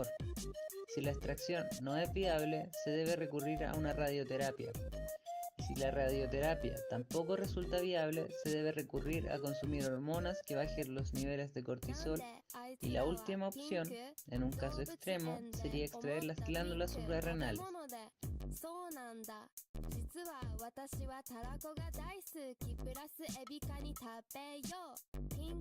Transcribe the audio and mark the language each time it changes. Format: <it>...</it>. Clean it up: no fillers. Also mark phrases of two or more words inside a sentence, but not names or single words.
<es>Si la extracción no es viable, se debe recurrir a una radioterapia. Y si la radioterapia tampoco resulta viable, se debe recurrir a consumir hormonas que bajen los niveles de cortisol. Y la última opción, en un caso extremo, sería extraer las glándulas suprarrenales.</es> <ja>そうなんだ。実は私はたらこが大好き。プラスエビカニ食べよう。ピン</ja>